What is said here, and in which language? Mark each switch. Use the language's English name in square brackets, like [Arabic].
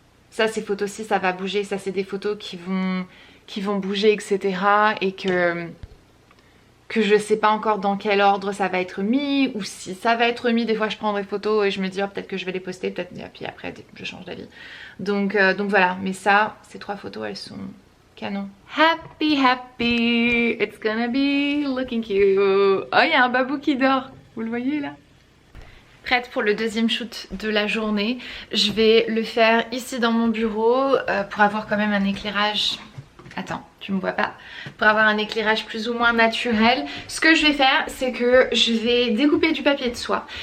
[French] Ça ces photos-ci ça va bouger. Ça c'est des photos qui vont bouger etc. Et que je sais pas encore dans quel ordre ça va être mis. Ou si ça va être mis, des fois je prends des photos et je me dis oh, peut-être que je vais les poster. Peut-être et puis après je change d'avis. Donc voilà, mais ça, ces 3 photos elles sont... canon. [English] Happy, happy, it's gonna be looking cute. [French] Oh, il y a un babou qui dort. Vous le voyez là? Prête pour le deuxième shoot de la journée. Je vais le faire ici dans mon bureau pour avoir quand même un éclairage... Attends, tu me vois pas. Pour avoir un éclairage plus ou moins naturel. Ce que je vais faire, c'est que je vais découper du papier de soie.